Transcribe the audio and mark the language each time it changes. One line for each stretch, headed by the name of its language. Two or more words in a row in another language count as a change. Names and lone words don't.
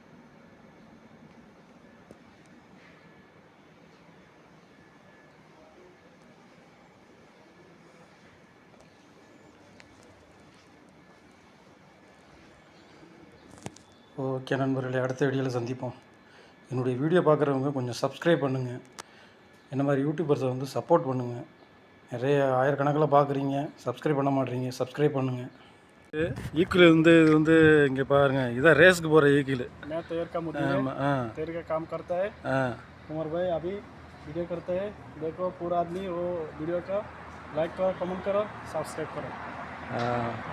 Tamil: ஓகே நண்பர்களே, அடுத்த வீடியோவில் சந்திப்போம். என்னுடைய வீடியோ பார்க்குறவங்க கொஞ்சம் சப்ஸ்கிரைப் பண்ணுங்கள். என்ன மாதிரி யூடியூபர்ஸை வந்து சப்போர்ட் பண்ணுங்கள். நிறைய ஆயிரக்கணக்கில் பார்க்குறீங்க, சப்ஸ்கிரைப் பண்ண மாட்டேறீங்க. சப்ஸ்கிரைப் பண்ணுங்கள். ஈக்கிள் வந்து இது வந்து இங்கே பாருங்கள், இதான் ரேஸுக்கு போகிற ஈக்கிள்.
Hindi: काम करता है उमर भाई, अभी वीडियो करते हैं. देखो पूरा आदमी वो वीडियो का लाइक करो, कमेंट करो, सब्सक्राइब करो.